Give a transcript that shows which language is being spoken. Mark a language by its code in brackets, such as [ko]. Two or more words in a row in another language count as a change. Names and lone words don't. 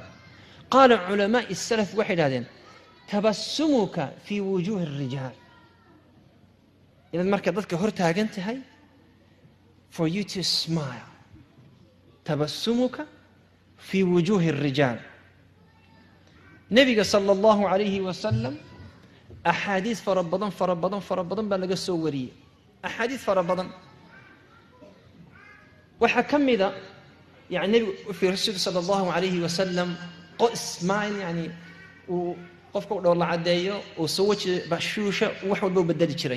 [ar] قال علماء السلف [so] waxay yidhahdeen [ar] تبسمك في وجوه الرجال. [so] inaad marka dadka hor taagan tahay, [en] for you to smile. [ar] تبسمك في وجوه الرجال. [so] nabiga [ar] صلى الله عليه وسلم [so] axaadiis fara badan baa laga soo wariyey. axaadiis fara badan waxaa ka mida nebigu wuxuu rasuulku [ar] صلى الله عليه وسلم [so] smile, uu qofka u dhowr la caddeeyo, uu soo waji bashuusha, wax walba u bedeli jiray.